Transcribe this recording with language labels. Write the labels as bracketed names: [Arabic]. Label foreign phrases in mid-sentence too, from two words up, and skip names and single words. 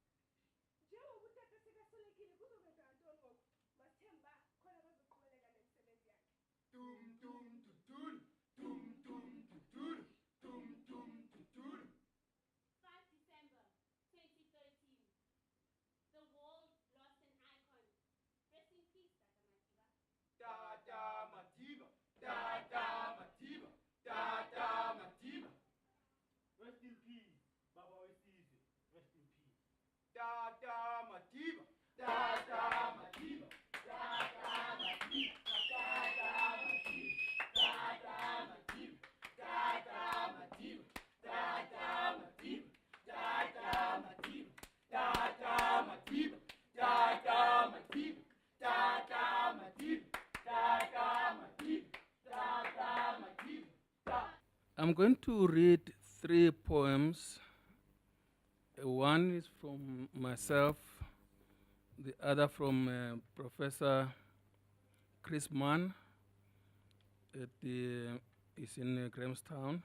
[English] Tum tum tutul, tum tum tutul, tum tum tutul. 5 December 2013. The world lost an icon. Rest in peace, Tata Madiba. Tata Madiba, Tata Madiba, Tata Madiba. Rest in peace, Baba Wesize. Rest in peace. Tata Madiba, Tata Madiba, Tata Madiba, Tata Madiba, Tata Madiba, Tata Madiba, Tata Madiba, Tata Madiba, Tata Madiba, Tata Madiba, Tata Madiba, Tata Madiba, Tata Madiba. I'm going to read 3 poems. One is from myself, the other from Professor Chris Mann. He's in Grahamstown.